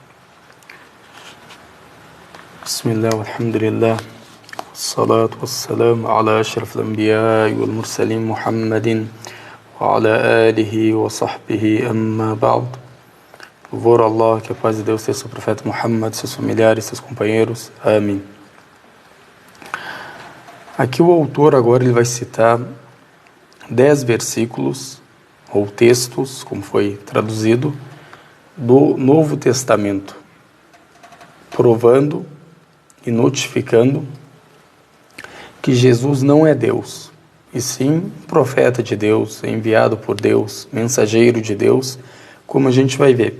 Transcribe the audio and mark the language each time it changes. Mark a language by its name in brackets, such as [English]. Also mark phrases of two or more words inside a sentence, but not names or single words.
[Arabic] بسم الله، الحمد لله، والصلاة والسلام على أشرف الأنبياء والمرسلين محمد وعلى آله وصحبه أما بعد. [Portuguese] Louvor a Allah, que a paz de Deus seja sobre o profeta Muhammad, seus familiares, seus companheiros. Amém. Aqui o autor agora ele vai citar 10 versículos ou textos, como foi traduzido, do Novo Testamento, provando e notificando que Jesus não é Deus, e sim profeta de Deus, enviado por Deus, mensageiro de Deus, como a gente vai ver.